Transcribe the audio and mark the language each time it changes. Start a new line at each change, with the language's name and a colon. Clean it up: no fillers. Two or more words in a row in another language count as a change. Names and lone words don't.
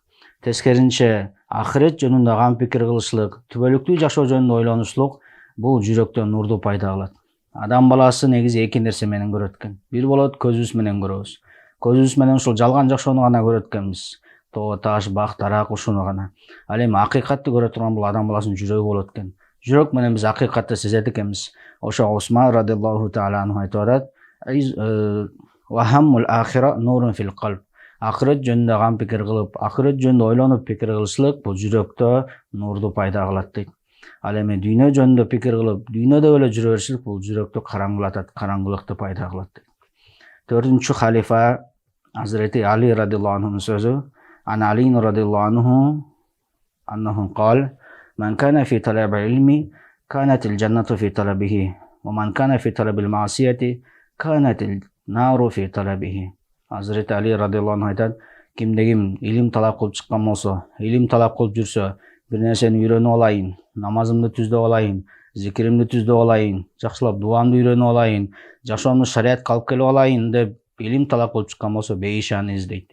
Kyrgyz: Тескеринче, акырет жөнүндө гам пикир кылышлык, түбөлүктүү жашоо жөнүндө ойлонушлук бул жүрөктө нурду пайда кылат. Адам баласы негизи эки нерсе менен көрөт экен. Бир болот, көзүбүз менен көрөбүз. Көзүбүз менен ушул жалган жашоону гана көрөт экенбиз. Тоо, таш, бак, дарак ушуну гана. Ал эми акыйкатты көрө турган бул адам баласынын жүрөгү болот экен. Жүрөк менен биз акыйкатты сезет экенбиз. Ошо Усман
Arabic: رضي الله تعالى عنه
Kyrgyz: айтып атат:
Arabic: وهم الآخرة نور في القلب.
Kyrgyz: Акырет жөнүндө гам пикир кылып, акырет жөнүндө ойлонуп пикир кылышлык бул жүрөктө нурду пайда кылат дейт. Ал эми дүйнө жөнүндө пикир кылып, дүйнөдө эле жүрө беришлик бул жүрөктү караңгылатат, караңгылыкты пайда кылат дейт. 4-чү халифа Hazreti Ali
Arabic: رضي الله عنه'nun
Kyrgyz: sözü.
Arabic: عن علي رضي الله عنه أنه قال: من كان في طلب العلم كانت الجنة في طلبه ومن كان في طلب المعصية كانت النار في طلبه.
Kyrgyz: Hazreti Ali
Arabic: رضي الله عنه
Kyrgyz: айтат: кимде-ким илим талап кылып чыккан болсо, илим талап кылып жүрсө, бир нерсени үйрөнүп алайын, намазымды түздөп алайын, зикиримди түздөп алайын, жакшылап дуамды үйрөнүп алайын, жашоомду шариатка алып келип алайын деп илим талап кылып чыккан болсо, бейиш аны издейт.